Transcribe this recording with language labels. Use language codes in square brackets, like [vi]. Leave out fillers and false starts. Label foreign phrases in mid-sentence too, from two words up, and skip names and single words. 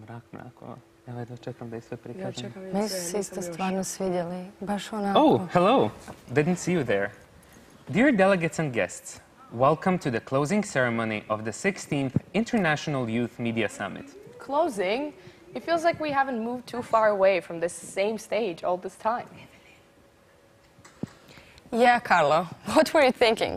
[bs] Onako, evo da čekam da je sve prikažem. Meni su se isto stvarno svidjeli, baš onako. [en] Oh, hello! Didn't see you there. Dear delegates and guests, welcome to the closing ceremony of the 16th International Youth Media Summit. Closing? It feels like we haven't moved too far away from this same stage all this time. Yeah, Carlo, what were you thinking?